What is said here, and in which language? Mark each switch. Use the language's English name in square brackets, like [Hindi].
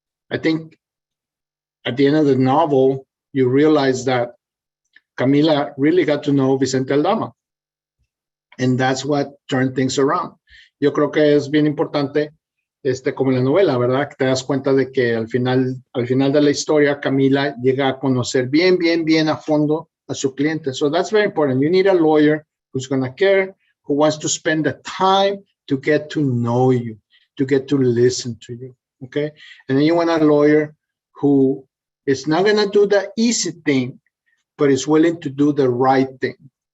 [English] I think at the end of the novel, you realize that Camila really got to know Vicente Aldama. And that's what turned things around. [Spanish] Yo creo que es bien importante, como en la novela, ¿verdad? Que te das cuenta de que al final de la historia, Camila llega a conocer bien a fondo a su cliente. [English] So that's very important. You need a lawyer who's going to care, who wants to spend the time to get to know you, to get to listen to you, okay? And then you want a lawyer who is not going to do the easy thing, but is willing to do the right thing.